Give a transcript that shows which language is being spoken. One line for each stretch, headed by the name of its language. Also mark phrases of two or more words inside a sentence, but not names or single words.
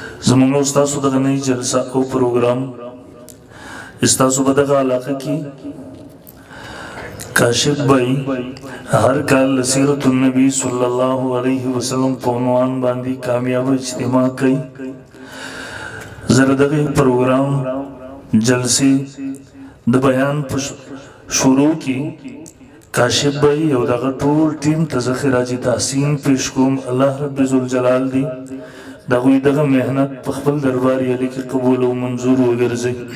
Pashto: زمونږ او ستاسو دغه نوې جلسه او پروګرام ستاسو په دغه علاقه کې کاشف بھائی ہر کال سیرت النبی
Arabic: صلی اللہ علیہ وسلم
Pashto: په عنوان باندې کامیاب اجتماع کوي. زه دغه پروګرام جلسې د بیان په شروع کې کاشف بھائی او دغه ټول ټیم ته زه خراج تحسین پیش کوم. الله رب ذوالجلال دی دغوی دغه مهنت په خپل دربار یې کې قبول او منظور وګرځي.